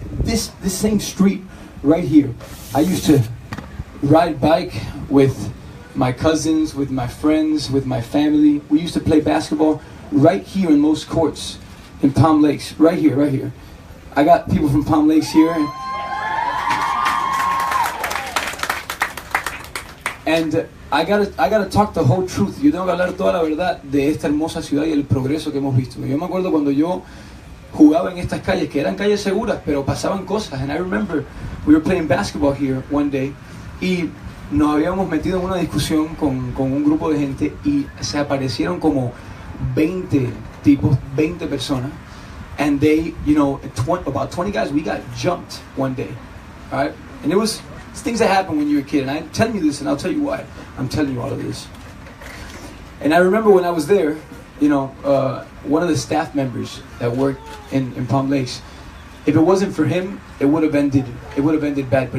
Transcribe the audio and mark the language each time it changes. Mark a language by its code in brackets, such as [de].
[en] This same street right here, I used to ride bike with my cousins, with my friends, with my family. We used to play basketball right here in most courts in Palm Lakes, right here. I got people from Palm Lakes here. And I gotta talk the whole truth. [es] Yo tengo que hablar toda la verdad de esta hermosa ciudad y el progreso que hemos visto. Yo me acuerdo cuando yo jugaba en estas calles, que eran calles seguras, pero pasaban cosas. [en] And I remember we were playing basketball here one day [es] y nos habíamos metido en una discusión con un grupo de gente y se aparecieron como 20 tipos, 20 personas. [en] And they, about 20 guys, we got jumped one day. All right? And it was things that happen when you're a kid, and I'm telling you this, and I'll tell you why I'm telling you all of this. And I remember when I was there, one of the staff members that worked in Palm Lakes, if it wasn't for him, it would have ended bad.